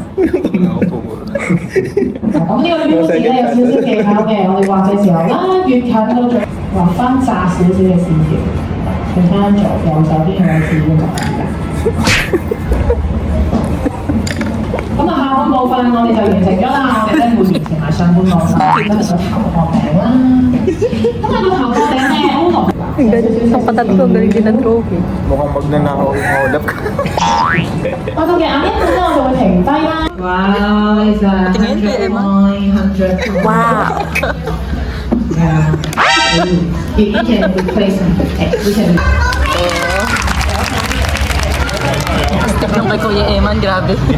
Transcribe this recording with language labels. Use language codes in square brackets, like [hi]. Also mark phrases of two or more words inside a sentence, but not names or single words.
[yue] 咁呢個 U 字咧有少少技巧嘅，我哋畫嘅時候啦，越近個嘴畫翻窄少少嘅線條，去翻左右手邊嘅位置嘅就係啦。咁啊，下半部分我哋就完成咗啦，我哋咧會完成埋上半部分，跟住個頭殼頂啦。咁啊，個頭殼頂咧 O 落。 [tl] Ang galing. Ang patat ko, galing din ang trophy. Mukhang magnanakaw-ulap ka. [yue] 我到嘅眼一半咧，我就會停低啦。 [en] Wow, it's a 100 point, 100 point. Wow. Yeah. You can replace them. We can. [tl] Step lang kay Kuya Eman, grabe.